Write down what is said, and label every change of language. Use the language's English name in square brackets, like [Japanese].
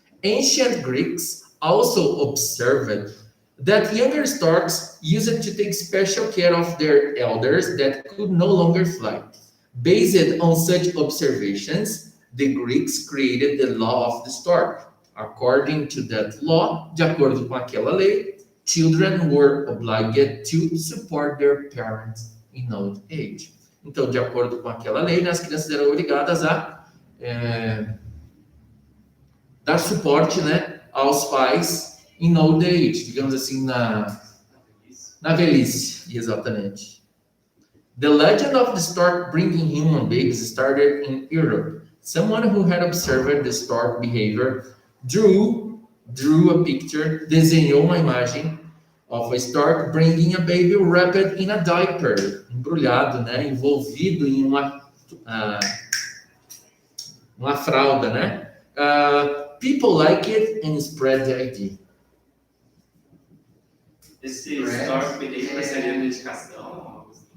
[English] Ancient Greeks also observed that younger storks used to take special care of their elders that could no longer fly. Based on such observations, the Greeks created the law of the stork. According to that law, [Portuguese] de acordo com aquela lei, [English] children were obliged to support their parents in old age. [Portuguese] Então, de acordo com aquela lei, né, as crianças eram obrigadas a dar suporte, né, aos pais [English] in old age, [Portuguese] digamos assim, na velhice, exatamente. [English] The legend of the stork bringing human babies started in Europe. Someone who had observed the stork behavior drew a picture, [Portuguese] desenhou uma imagem [English] of a stork bringing a baby wrapped in a diaper, [Portuguese] embrulhado, né, envolvido em uma fralda, né? [English] People like it and spread the idea. [Portuguese] Esse [English] stork behavior [Portuguese] seria dedicação?